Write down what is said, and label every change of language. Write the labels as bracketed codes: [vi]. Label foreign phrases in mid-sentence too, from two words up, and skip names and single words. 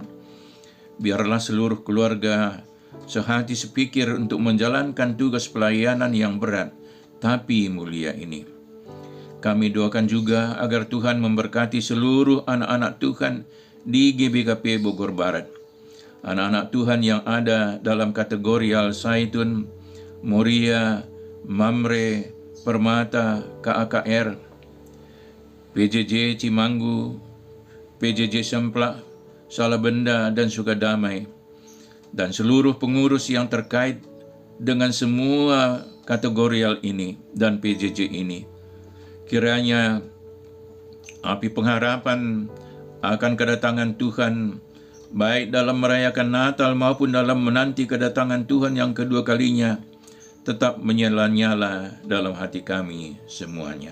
[id] Biarlah seluruh keluarga sehati sepikir untuk menjalankan tugas pelayanan yang berat tapi mulia ini. Kami doakan juga agar Tuhan memberkati seluruh anak-anak Tuhan di GBKP Bogor Barat. Anak-anak Tuhan yang ada dalam kategori Al-Zaitun, Moria, Mamre, Permata, KAKR, PJJ Cimanggu, PJJ Semplak, Salabenda, dan Sukadamai, dan seluruh pengurus yang terkait dengan semua kategorial ini dan PJJ ini. Kiranya api pengharapan akan kedatangan Tuhan, baik dalam merayakan Natal maupun dalam menanti kedatangan Tuhan yang kedua kalinya, tetap menyala-nyala dalam hati kami semuanya.